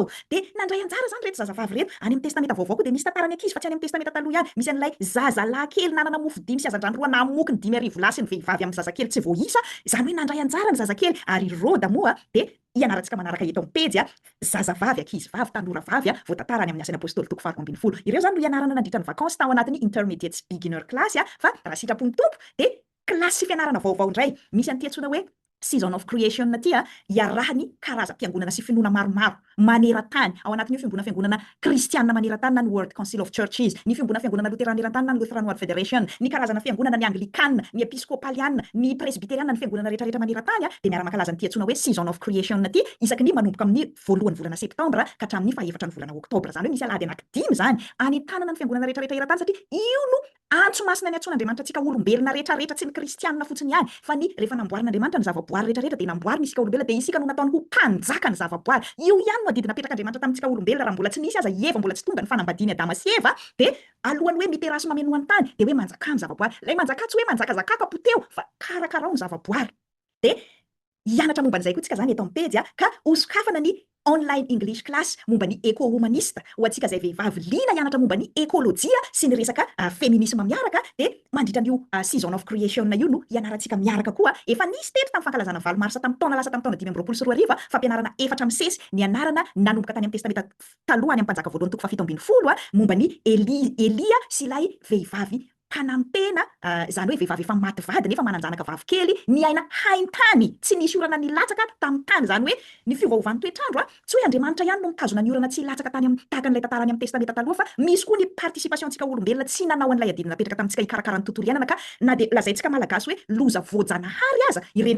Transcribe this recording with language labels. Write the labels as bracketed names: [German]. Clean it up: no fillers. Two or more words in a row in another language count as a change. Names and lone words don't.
[Malagasy] Dia nandray anjara zany reto zazavavy reto any amin'ny testamenta vaovao koa dia misy tantarany ankizy fa tsy any amin'ny testamenta taloha ihany misy an'ilay zazalahy kely nanana mofo dimy sy azandrano roa namoky ny 5,000 sy ny vehivavy amin'ny zazakely tsy voaisa izany hoe nandray anjara ny zazakely ary Roda moa dia ianarantsika manaraka eto amin'ny pejy zazavavy ankizy vavy tanora vavy voatantara any amin'ny asan'ny apôstôly toko 4 ireo zany no ianarana nandritra ny vakansy tao anatin'ny [English] intermediate beginner class [Malagasy] fa raha sitrapony tompo dia klasy fianarana vaovao indray misy an'ity antsoina hoe [English] season of creation [Malagasy] ty iarahany karazam-piangonana sy finoana maromaro maneran-tany ao anatin'io fiangonana kristianina maneran-tany na ny World Council of Churches, ny fiangonana luterana maneran-tany na ny Lutheran World Federation, ny karazana fiangonana ny anglikanina, ny episkopalianina, ny presbiterianina, ny fiangonana rehetrarehetra maneran-tany dia miara-mankalaza ny antsoina hoe [English] season of creation [Malagasy] ty isaky ny manomboka amin'ny voalohan'ny volana septambra ka hatramin'ny faha-efatra ny volana oktobra. Zany hoe misy alahady anankidimy zany anentanana ny fiangonana rehetrarehetra eran-tany satria io no antso masina ny antsoin'Andriamanitra antsika olombelona rehetrarehetra tsy ny kristianina fotsiny ihany fa ny rehefa namboarin'Andriamanitra ny zavaboary rehetrarehetra dia namboariny isika olombelona dia isika no nataony ho mpanjaka ny zavaboary. Io ihany no adidina petrak'Andriamanitra tamintsika olombelona raha mbola tsy nisy aza Eva mbola tsy tonga ny fanambadiany Adama sy Eva dia alohany hoe miteraha sy mameno ny tany dia hoe manjaka ny zavaboary. Ilay manjaka tsy hoe manjakazakaka poteo fa karakarao ny zavaboary. Dia hianatra momba an'izay koa tsika zany eto amin'ny pejy ka osokafana ny [English] online English class [Malagasy] momba ny éco-humaniste ho antsika izay vehivavy liana hianatra momba ny ekôlôjia sy ny resaka féminisme miaraka dia mandritra an'io season [English] of creation [Malagasy] io no hianarantsika miaraka koa efa nisy teto tamin'ny fankalazana valo marsa tamin'ny taona lasa tamin'ny taona 2024 fampianarana efatra amin'ny sesy ny anarana nanomboka tany amin'ny testamenta taloha any amin'ny mpanjaka voalohany toko 7 momba ny Elia sy ilay vehivavy mpanampena zany hoe vehivavy efa maty vady nefa mananjanaka vavy kely ny aina hain-tany tsy nisy orana nilatsaka tamin'ny tany zany hoe ny fiovaovan'ny toetrandro tsy hoe Andriamanitra ihany no mitazona ny orana tsy latsaka tany amin'ny tahaka n'ilay tantarany amin'ny testamenta taloha fa misy koa ny participation-tsika olombelona tsy nanao an'ilay adiny napetraka tamintsika hikarakara ny tontolo iainana ka na dia lazaintsika malagasy hoe loza voajanahary aza ireny